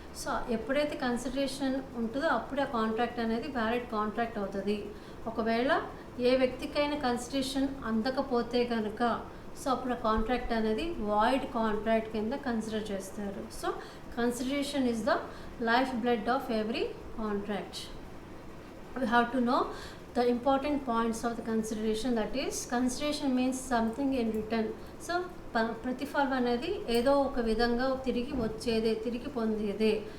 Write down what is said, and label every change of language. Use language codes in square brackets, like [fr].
[te] So ఎప్పుడైతే consideration ఉంటుందో అప్పుడే ఆ కాంట్రాక్ట్ అనేది వ్యాలిడ్ కాంట్రాక్ట్ అవుతుంది. ఒకవేళ ఏ వ్యక్తికైనా కన్సిడరేషన్ అందకపోతే కనుక సో అప్పుడు ఆ కాంట్రాక్ట్ అనేది వాయిడ్ కాంట్రాక్ట్ కింద కన్సిడర్ చేస్తారు. [en] So consideration is the life blood of every contract. We have to know the important points of the consideration, that is consideration means something in return. [te] So ప్రతిఫలం అనేది ఏదో ఒక విధంగా తిరిగి వచ్చేదే, తిరిగి పొందేదే.